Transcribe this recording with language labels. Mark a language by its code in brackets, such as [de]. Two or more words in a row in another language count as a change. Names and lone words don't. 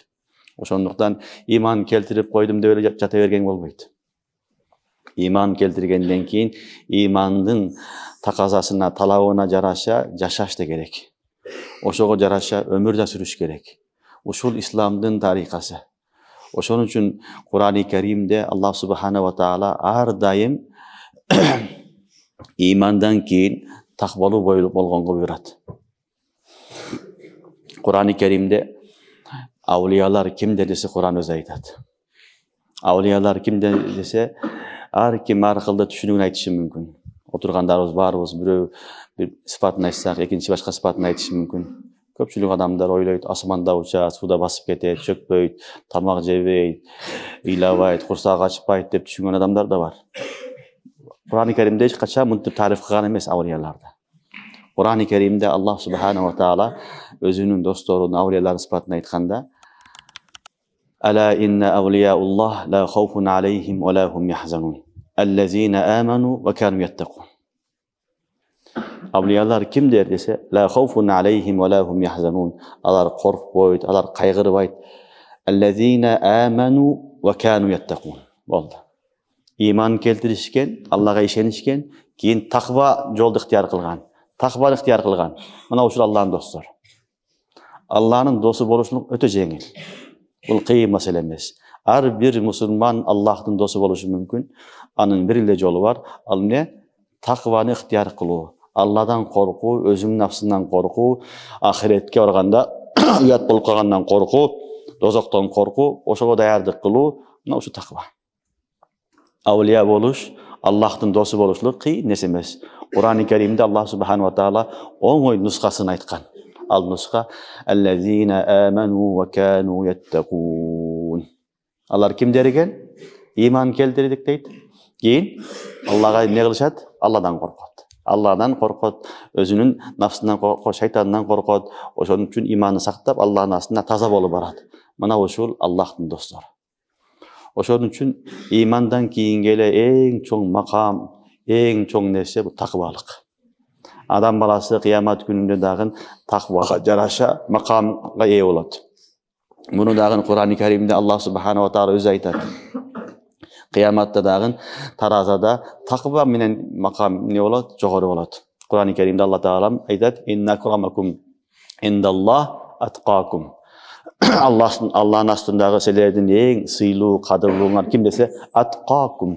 [ky] Ошондуктан иман келтирип койдум деп эле жата берген болбойт. Иман келтиргенден кийин имандын таказасына, талабына жараша жашаш да керек. Ошого жараша өмүр да сүрүш керек. Ушул исламдын тарикасы. Ошон үчүн Кур'ан-ы Каримде [ar] الله سبحانه وتعالى [ky] ар дайым имандан кийин таквалуу болгонго буйрат. Кур'ан-ы Каримде аулиялар кимдер десе Кур'ан өзү айтат. Аулиялар кимдер десе ар ким ар кылды түшүнүгүн айтышы мүмкүн. Отургандарыбыз баарыбыз бирөө бир сыпатын айтсак, экинчи башка сыпатын айтышы мүмкүн. Көпчүлүк адамдар ойлойт, асманда учат, суда басып кетет, чөкпөйт, тамак жебейт, ыйлабайт, курсагы ачпайт деп түшүнгөн адамдар да бар. Кур'ан-ы Каримде эч качан мынтип тариф кылган эмес аулияларды. Кур'ан-ы Каримде [ar] الله سبحانه وتعالى [ky] өзүнүн досторун, аулиялардын сыпатын айтканда: [ar] ألا إن أولياء الله لا خوف عليهم ولا هم يحزنون. الذين آمنوا وكانوا يتقون. [ky] Аулиялар кимдер десе, [ar] لا خوف عليهم ولا هم يحزنون. [ky] Алар коркпойт, алар кайгырбайт. [ar] الذين آمنوا وكانوا يتقون. [ky] Болду. Иман келтиришкен, Аллага ишенишкен, кийин таква жолду ыктыяр кылган. Такваны ыктыяр кылган. Мына ушул Алланын достору. Алланын досу болушулук өтө жеңил. Бул кыйын маселе эмес. Ар бир мусулман Аллахтын досу болушу мүмкүн. Анын бир эле жолу бар. Ал эмне? Такваны ыктыяр кылуу. Алладан коркуу, өзүнүн нафсынан коркуу, ахиретке барганда уят болуп калгандан коркуу, дозоктон коркуу, ошого даярдык кылуу, мына ушу таква. Аулия болуш, Аллахтын досу болушулук кыйын нерсе эмес. Кур'ан-ы Каримде [ar] الله سبحانه وتعالى [ky] оңой нускасын айткан. Ал нуска [ar] الذين آمنوا وكانوا يتقون. [ky] Алар кимдер экен? Иман келтирдик дейт. Кийин Аллага эмне кылышат? Алладан коркот. Алладан коркот, өзүнүн нафсынан коркот, шайтандан коркот. Ошон үчүн иманды сактап, Алланын астында таза болуп барат. Мына ушул Аллахтын достору. Ошон үчүн имандан кийинки эле эң чоң макам, эң чоң нерсе бул таквалык. Адам баласы кыямат күнүндө дагы таквага жараша макамга ээ болот. Муну дагы Кур'ан-ы Каримде [ar] الله سبحانه وتعالى [ky] өзү айтат. Кыяматта дагы таразада таква менен макам эмне болот? Жогору болот. Кур'ан-ы Каримде [ar] الله تعالى [ky] айтат: [ar] "إن أكرمكم عند الله أتقاكم." [ky] Алланын астындагы силердин эң сыйлуу, кадырлууңар ким десе, аткакум.